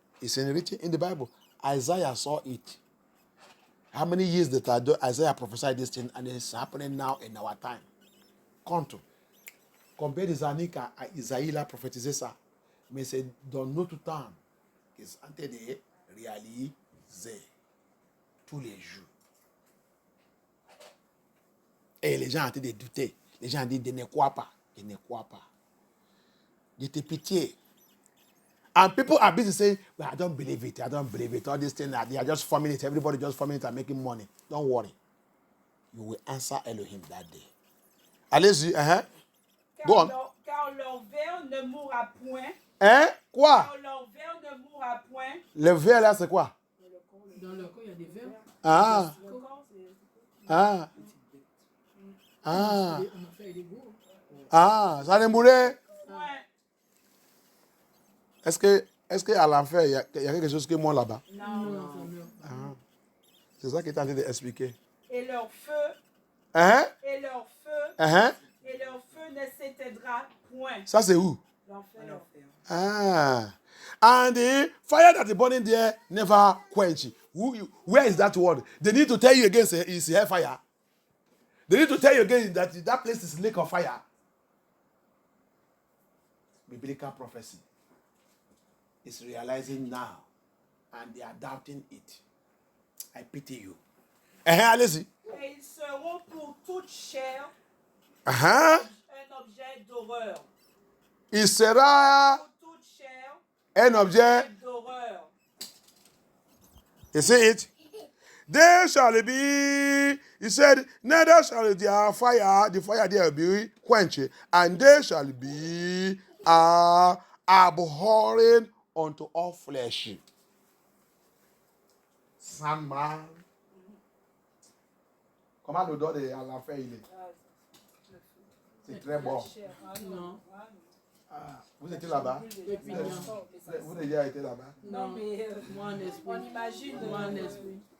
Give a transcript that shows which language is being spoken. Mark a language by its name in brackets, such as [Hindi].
[English] It's written in the Bible. Isaiah saw it. How many years did Isaiah prophesied this thing and it's happening now in our time? [French] Compte. Combien des années qu'Isaïe a prophétisé ça? Mais c'est dans notre temps qu'ils sont en train de réaliser tous les jours. Et les gens sont en train de douter. Les gens disent, je ne crois pas. Je ne crois pas. Je te pitié. [English] And people are busy saying, well, I don't believe it. I don't believe it. All these things, they are just forming it. Everybody just forming it and making money. Don't worry. You will answer Elohim that day. [French] Allez-y. [English] Go on. [French] Car leur ver ne mourra point. Hein? Quoi? Car leur ver ne mourra point. Le verre là, c'est quoi? Dans le corps, il y a des vers. Ah. Le corps, c'est- Ah. Ah. On a fait des gros. Ah. Ça ne mourrait. Point. Est-ce que à l'enfer, il y a quelque chose qui monte là-bas? Non. Non, ça meurt. Ah. C'est ça qu'il est en train d'expliquer. Et leur feu, Hein? et leur feu, Hein? et leur feu ne s'éteindra point. Ça, c'est où? L'enfer. Ah. [English] And the fire that is burning there never quench. Where is that word? They need to tell you again, say, it's hellfire. They need to tell you again that that place is lake of fire. Biblical prophecy is realizing now, and they are doubting it. I pity you. [French] Allez-y. Et ils seront pour toute chair Uh-huh. un objet d'horreur. Il sera Pour toute chair un objet. d'horreur. [English] You see it? There shall be, he said, neither shall their fire, the fire there be quenched, and they shall be abhorring unto all flesh. Sandman. [French] Comment l'odeur de à l'enfer il est? C'est très bon. Non. Ah, vous étiez là-bas? Répugnant. Vous avez déjà été là-bas? Non, mais Moi, en esprit. on imagine. Moi, en esprit.